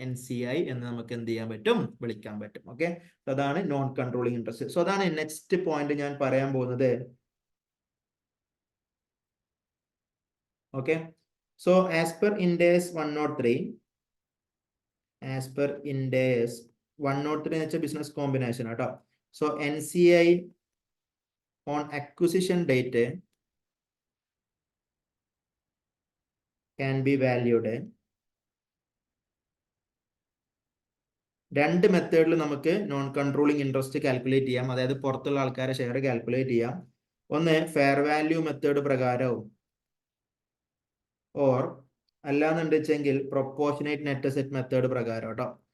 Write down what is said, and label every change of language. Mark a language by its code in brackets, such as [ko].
[ml] NCI എന്ന് നമുക്ക് എന്ത് ചെയ്യാൻ പറ്റും, വിളിക്കാൻ പറ്റും. ഓക്കെ, അതാണ് നോൺ കൺട്രോളിങ് ഇൻട്രസ്റ്റ്. സോ അതാണ് നെക്സ്റ്റ് പോയിന്റ് ഞാൻ പറയാൻ പോകുന്നത്. Okay, so as per ഇൻഡേസ് 103, as per ഇൻഡേസ് 103 എന്ന് വെച്ചാൽ ബിസിനസ് കോമ്പിനേഷൻ കേട്ടോ. [en] So NCI on acquisition date can be valued. [ml] രണ്ട് മെത്തേഡിൽ നമുക്ക് നോൺ കൺട്രോളിങ് ഇൻട്രസ്റ്റ് കാൽക്കുലേറ്റ് ചെയ്യാം, അതായത് പുറത്തുള്ള ആൾക്കാരെ ഷെയർ കാൽക്കുലേറ്റ് ചെയ്യാം. ഒന്ന് ഫെയർ വാല്യൂ മെത്തേഡ് പ്രകാരവും, ഓർ അല്ലാന്നുണ്ടെങ്കിൽ പ്രൊപ്പോർഷനേറ്റ് നെറ്റ് അസെറ്റ് മെത്തേഡ് പ്രകാരം കേട്ടോ.